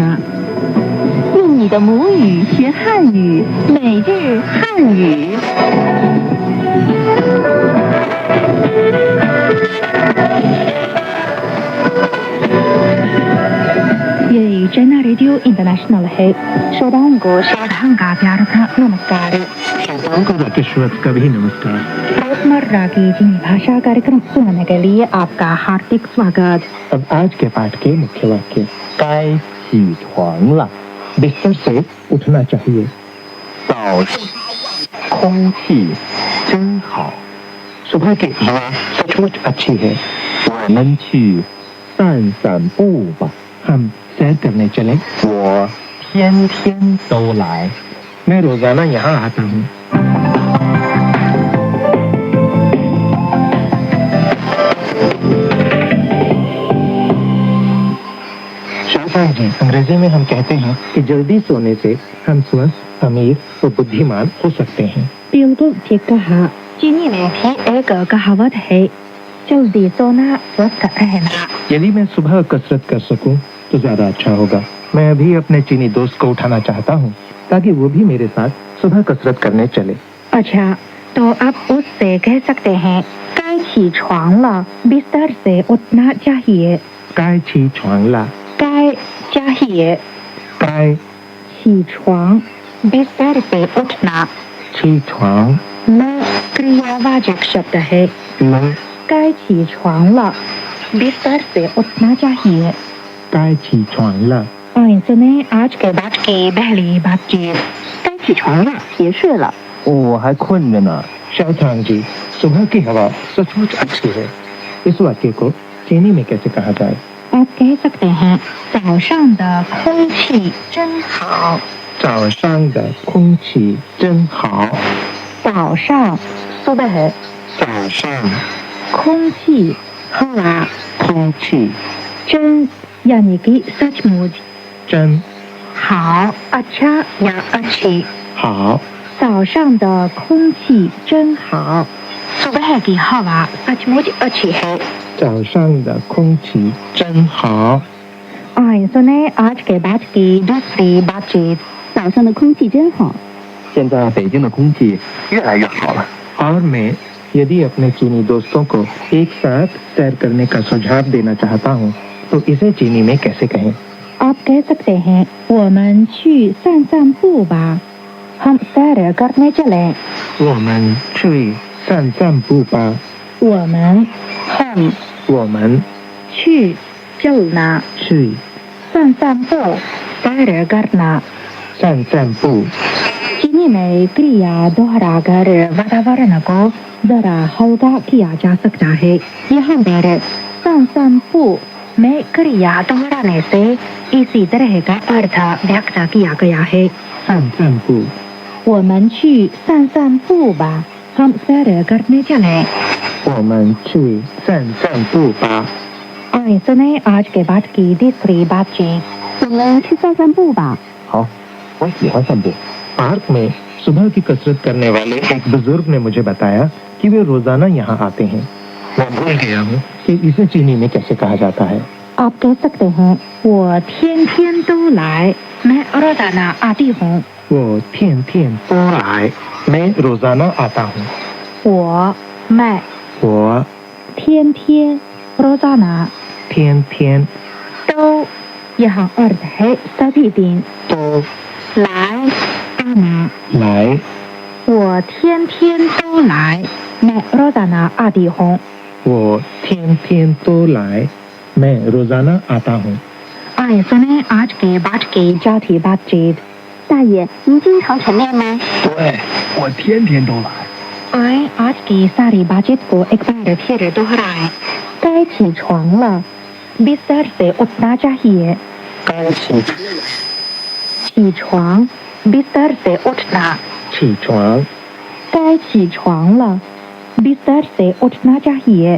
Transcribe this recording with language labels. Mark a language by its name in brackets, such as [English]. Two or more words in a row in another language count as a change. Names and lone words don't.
[Chinese] 用你的母语学汉语，每日汉语。 [Hindi] ये चैना रेडियो इंटरनेशनल है। श्रोताओं को सावधान का प्यार का नमस्कार। श्रोताओं को राकेश्वर का भी नमस्कार। रोजमर्रा की चीनी भाषा कार्यक्रम सुनने के लिए आपका हार्दिक स्वागत। अब आज के पाठ के मुख्य वाक्य। काय ही ထွang了, बिस्तर से उठना चाहिए। [Chinese] 早上空气真好， [Hindi] सुबह की हवा सचमुच अच्छी है। [Chinese] 我们去散散步吧。 [Hindi] हम सैर करने चलें? [Chinese] 我天天都来。 [Hindi] मैं रोजाना यहाँ आता हूँ। शाहजहां जी, अंग्रेजी में हम कहते हैं कि जल्दी सोने से हम स्वस्थ, अमीर और बुद्धिमान हो सकते हैं। बिल्कुल ठीक कहा। चीनी में भी एक कहावत है, जल्दी सोना स्वस्थ रहना। यदि मैं सुबह कसरत कर सकूं तो ज्यादा अच्छा होगा। मैं अभी अपने चीनी दोस्त को उठाना चाहता हूं ताकि वो भी मेरे साथ सुबह कसरत करने चले। अच्छा, तो आप उससे कह सकते हैं, [Chinese] 该起床了， [Hindi] बिस्तर से उठना चाहिए। [Chinese] 该起床了， [Hindi] 该 चाहिए, [Chinese] 该 [Hindi] 起床 बिस्तर से उठना। [Chinese] 起床 [Hindi] ल क्रियावाचक शब्द है। [Chinese] 了，该起床了 [Hindi] ，बिस्तर से उठना चाहिए। [Chinese] 该起床了。 [Hindi] और सुने आज के बाद की पहली बातचीत। [Chinese] 该起床了，别睡了。我还困着呢。 [Hindi] शाहजहां जी, सुबह की हवा सचमुच अच्छी है। इस वाक्य को चीनी में कैसे कहा जाए? आप कह सकते हैं, [Chinese] 早上的空气真好。早上的空气真好。 [Hindi] 早上 सुबह है, [Chinese] 早上 [Hindi] 空气 हवा [Chinese] 空气 [Hindi] 真 यानी कि सचमुच [Chinese] 真 [Hindi] 好 अच्छा या अच्छी। [Chinese] 好。早上的空气真好 [Hindi] ，सुबह की हवा सचमुच अच्छी है। [Chinese] 早上的空气真好。 [Hindi] और सुने आज के बाद की दूसरी बातचीत। [Chinese] 早上的空气真好。现在北京的空气越来越好了。 [Hindi] और मैं यदि अपने चीनी दोस्तों को एक साथ सैर करने का सुझाव देना चाहता हूँ तो इसे चीनी में कैसे कहें? आप कह सकते हैं, [Chinese] 我们去散散步吧， [Hindi] हम सैर करने चलें। [Chinese] 我们去散散步吧。 [Hindi] 我们 हम [Chinese] 我们 [Hindi] 去 चलना [Chinese] 去 [Hindi] 散散步 सैर करना। [Chinese] 散散步 [Hindi] चीनी में क्रिया दोहराकर वातावरण को जरा हल्का किया जा सकता है। यहाँ पर 散散步 में क्रिया दोहराने से इसी तरह का अर्थ व्यक्त किया गया है। [Chinese] 散散步。我们去散散步吧， [Hindi] हम सैर करने चलें। [Chinese] 我们去散散步吧。 [Hindi] और सुने आज के बाद की तीसरी बातचीत। [Chinese] 我们去散散步吧。好，我喜欢散步。 [Hindi] पार्क में सुबह की कसरत करने वाले एक बुजुर्ग ने मुझे बताया कि वे रोजाना यहाँ आते हैं। मैं भूल गया हूँ कि इसे चीनी में कैसे कहा जाता है। आप कह सकते हैं, [Chinese] 我天天都来， [Hindi] मैं रोजाना आती हूँ। [Chinese] 我天天都来， [Hindi] मैं रोजाना आता हूँ। 我 मैं [Chinese] 我 [Hindi] 天天 रोजाना [Chinese] 天天 [Hindi] तो यहाँ अर्थ है सभी दिन। [Chinese] 都 [Hindi] 来 आना [Chinese] 来，我天天都来 [Hindi] मैं रोजाना आती हूँ। [Chinese] 我天天都来， [Hindi] मैं रोजाना आता हूँ। आइए सुने आज के बाद की चौथी बातचीत। [Chinese] 大爷，您经常晨练吗？对，我天天都来。 [Hindi] आए आज की सारी बातचीत को एक बार फिर दोहराए। [Chinese] 该起床了 [Hindi] ，बिस्तर से उठना चाहिए। [Chinese] 该起 [Hindi] 起床 ，बिस्तर से उठना। [Chinese] 起床，该起床了 [Hindi] ，बिस्तर से उठना चाहिए।